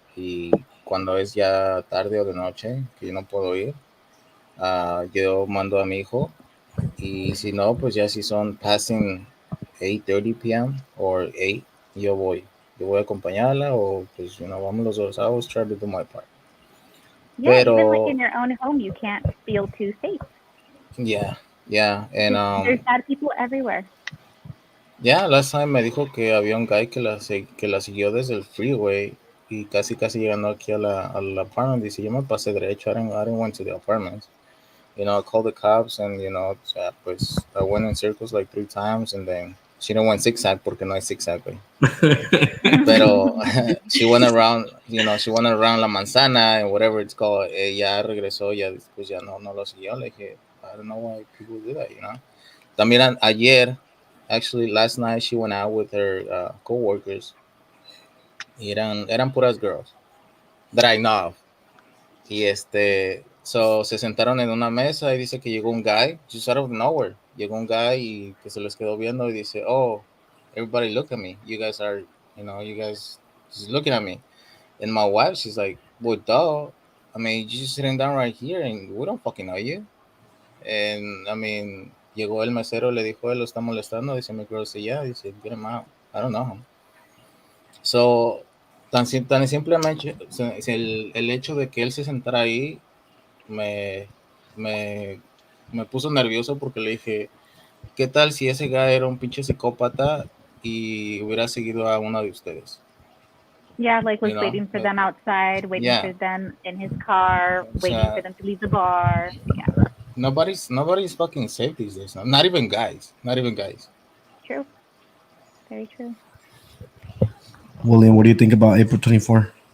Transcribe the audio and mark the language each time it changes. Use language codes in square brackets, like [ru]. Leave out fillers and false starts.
[es] Y cuando es ya tarde o de noche, que yo no puedo ir, yo mando a mi hijo. Y si no, pues ya si son passing 8:30 p.m. or 8, yo voy. Yo voy a acompañarla o pues, vamos los dos. [en] I always try to do my part. Yeah, even like [es] Pero, [en] in your own home, you can't feel too safe. yeah, and There's bad people everywhere. yeah, last time [es] me dijo que había un guy que la siguió desde el freeway y casi llegando aquí al apartment. Dice, yo me pasé derecho. [en] I didn't went to the apartments. I called the cops and, pues I went in circles like 3 times and then she didn't went zigzag [es] porque no hay zigzag, güey. [en] Pero she went around, she went around [es] la manzana [en] and whatever it's called. [es] Ya regresó, ya después ya no lo siguió. Le dije, [en] I don't know why people do that, [es] También ayer, [en] actually last night, she went out with her co-workers. [es] Y eran puras [en] girls that I know of. [es] Y so se sentaron en una mesa y dice que llegó un guy, [en] just out of nowhere. [es] Llegó un guy y que se les quedó viendo y dice, [en] oh, everybody look at me. You guys are, you guys just looking at me. And my wife, she's like, well, duh. I mean, you're just sitting down right here and we don't fucking know you. And, I mean, [es] llegó el mesero, le dijo, él lo está molestando. Dice, mi girl, dice, yeah. Dice, [en] get him out. I don't know him. [es] So, tan simplemente el hecho de que él se sentara ahí me puso nervioso porque le dije, ¿qué tal si ese guy era un pinche psicópata y hubiera seguido a una de ustedes? [en] Yeah, like was waiting for them outside, waiting for them in his car, waiting for them to leave the bar. Yeah. Nobody's fucking safe these days. Not even guys. True. Very true. William, what do you think about April 24?